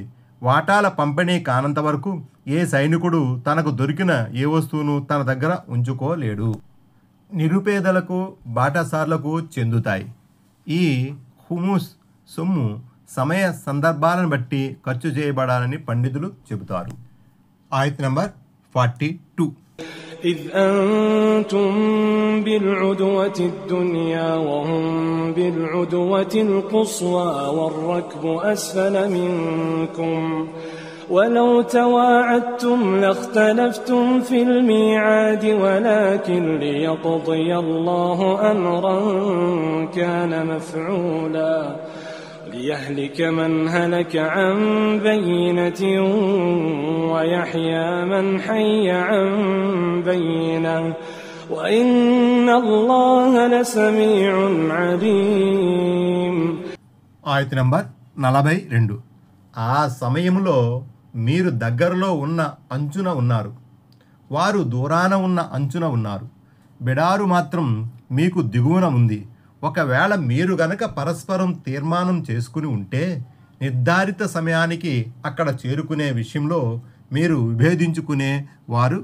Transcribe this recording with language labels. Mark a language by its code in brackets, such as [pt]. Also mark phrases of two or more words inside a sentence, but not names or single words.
[te] వాటాల పంపిణీ కానంత వరకు ఏ సైనికుడు తనకు దొరికిన ఏ వస్తువును తన దగ్గర ఉంచుకోలేడు. నిరుపేదలకు, బాటసార్లకు చెందుతాయి. ఈ హుముస్ సొమ్ము సమయ సందర్భాలను బట్టి ఖర్చు చేయబడాలని పండితులు చెబుతారు. ఆయత్ నంబర్ 42. [ar] إذ أنتم بالعدوة الدنيا وهم بالعدوة القصوى والركب أسفل منكم ولو تواعدتم لاختلفتم في الميعاد ولكن ليقضي الله أمرا كان مفعولا ليهلك من هلك عن بينة ويحيى من حي عن بينة وإن الله لسميع عليم. [te] ఆయత్ నంబర్ 42. ఆ సమయంలో మీరు దగ్గరలో ఉన్న అంచున ఉన్నారు, వారు దూరాన ఉన్న అంచున ఉన్నారు. బిడారు మాత్రం మీకు దిగువన ఉంది. ఒకవేళ మీరు గనక పరస్పరం తీర్మానం చేసుకుని ఉంటే నిర్ధారిత సమయానికి అక్కడ చేరుకునే విషయంలో మీరు విభేదించుకునే వారు.